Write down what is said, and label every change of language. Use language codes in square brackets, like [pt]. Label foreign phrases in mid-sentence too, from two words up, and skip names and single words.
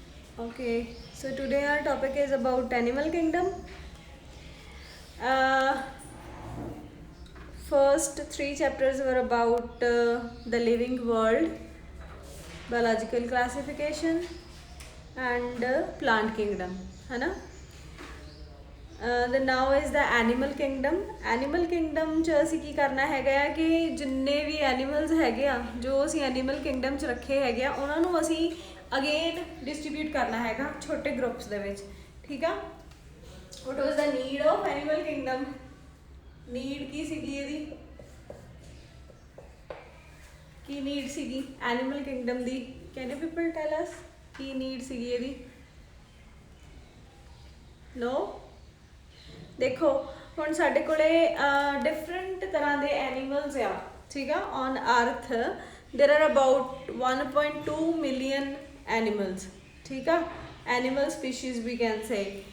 [en] Okay, so today our topic is about animal kingdom. Uh, First three chapters were about the living world, biological classification, and plant kingdom. [hi] है ना? [en] The now is the animal kingdom. Animal kingdom [pa] ਚ ਅਸੀਂ ਕੀ ਕਰਨਾ ਹੈਗਾ ਆ ਕਿ ਜਿੰਨੇ ਵੀ ਐਨੀਮਲਸ ਹੈਗੇ ਆ ਜੋ ਅਸੀਂ [en] animal kingdom [pa] ਚ ਰੱਖੇ ਹੈਗੇ ਆ ਉਹਨਾਂ ਨੂੰ ਅਸੀਂ ਅਗੇਨ ਡਿਸਟ੍ਰੀਬਿਊਟ ਕਰਨਾ ਹੈਗਾ ਛੋਟੇ ਗਰੁੱਪਸ ਦੇ ਵਿੱਚ ਠੀਕ ਆ [en] what was the need of animal kingdom [pa] ਨੀਡ ਕੀ ਸੀਗੀ ਇਹਦੀ ਕੀ ਨੀਡ ਸੀਗੀ [en] animal kingdom [pa] ਦੀ [en] can you people tell us [pa] ਕੀ ਨੀਡ ਸੀਗੀ ਇਹਦੀ [en] ਨੋ [pa] ਦੇਖੋ ਹੁਣ ਸਾਡੇ ਕੋਲੇ ਡਿਫਰੈਂਟ ਤਰ੍ਹਾਂ ਦੇ ਐਨੀਮਲਸ ਆ ਠੀਕ ਆ [en] on earth there are about 1.2 million animals [pa] ਠੀਕ ਆ [en] animal species we can say